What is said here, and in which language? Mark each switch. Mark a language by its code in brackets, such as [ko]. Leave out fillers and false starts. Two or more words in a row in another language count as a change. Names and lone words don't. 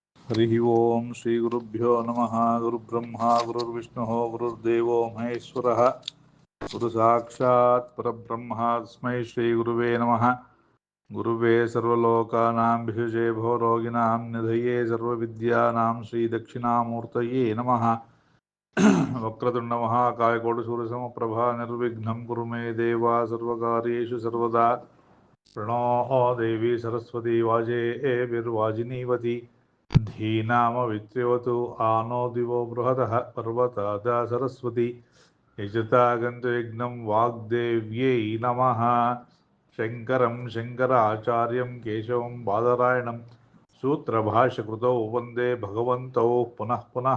[sa] ಹರಿ ಓಂ ಶ್ರೀ ಗುರುಭ್ಯೋ ನಮಃ. ಗುರುಬ್ರಹ್ಮ ಗುರುರ್ವಿಷ್ಣು ಗುರುರ್ದೇವೋ ಮಹೇಶ್ವರ ಗುರು ಸಾಕ್ಷಾತ್ ಪರಬ್ರಹ್ಮ ತಸ್ಮೈ ಶ್ರೀ ಗುರುವೇ ನಮಃ. ಗುರುವೇ ಸರ್ವಲೋಕಾನಾಂ ಭಿಷಜೇ ಭವರೋಗಿಣಾಂ ನಿಧಯೇ ಸರ್ವವಿದ್ಯಾನಾಂ ಶ್ರೀ ದಕ್ಷಿಣಾಮೂರ್ತಯೇ ನಮಃ. ವಕ್ರತುಂಡ ಮಹಾಕಾಯ ಕೋಟಿಸೂರ್ಯಸಮಪ್ರಭಾ ನಿರ್ವಿಘ್ನಂ ಕುರು ಮೇ ದೇವ ಸರ್ವಕಾರ್ಯೇಷು ಸರ್ವದಾ. ಪ್ರಣೋ ದೇವಿ ಸರಸ್ವತಿ ವಾಜೇಭಿರ್ವಾಜಿನೀವತಿ ಧೀನಾಮವಿತ್ರ್ಯವತು ಆನೋ ದಿವೋ ಬೃಹದಃ ಪರ್ವತಾದ ಸರಸ್ವತಿ ಯಜತಾಗಂತು ಯಜ್ಞಂ ವಾಗ್ದೇವ್ಯೈ ನಮಃ. ಶಂಕರಂ ಶಂಕರಾಚಾರ್ಯಂ ಕೇಶವಂ ಬಾದರಾಯಣಂ ಸೂತ್ರಭಾಷ್ಯಕೃತೌ ವಂದೇ ಭಗವಂತೌ ಪುನಃ ಪುನಃ.